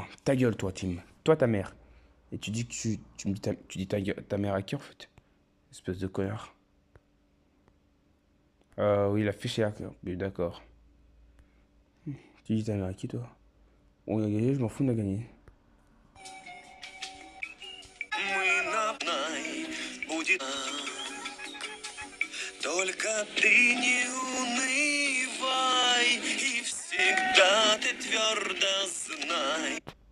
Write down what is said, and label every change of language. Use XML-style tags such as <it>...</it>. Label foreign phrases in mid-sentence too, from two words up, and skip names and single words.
<fr>Ta gueule, toi, Tim. Toi, ta mère. Et tu dis que tu me dis tu dis ta mère à qui en fait? Espèce de connard. Oui, il a fiché à cœur. Oui, d'accord. Tu dis ta mère à qui, toi? On a gagné, je m'en fous, on a gagné.</fr> <ru>Только ты не унывай, и всегда ты твердо знай.</ru>